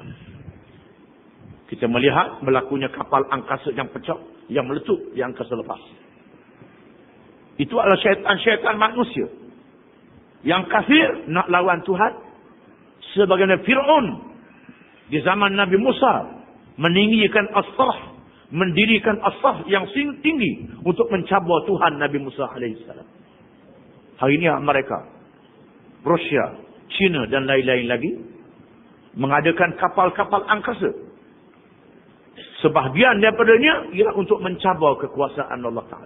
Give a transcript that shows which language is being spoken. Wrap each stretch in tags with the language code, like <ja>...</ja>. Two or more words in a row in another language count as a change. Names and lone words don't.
<ms>Kita melihat berlakunya kapal angkasa yang pecah, yang meletup di angkasa lepas. Itu adalah syaitan-syaitan manusia. Yang kafir nak lawan Tuhan. Sebagaimana Fir'aun di zaman Nabi Musa meninggikan as-sarh, mendirikan as-sarh yang tinggi untuk mencabar Tuhan Nabi Musa AS. Hari ini mereka, Rusia, China dan lain-lain lagi, mengadakan kapal-kapal angkasa. Sebahagian daripadanya ialah untuk mencabar kekuasaan Allah Ta'ala.</ms>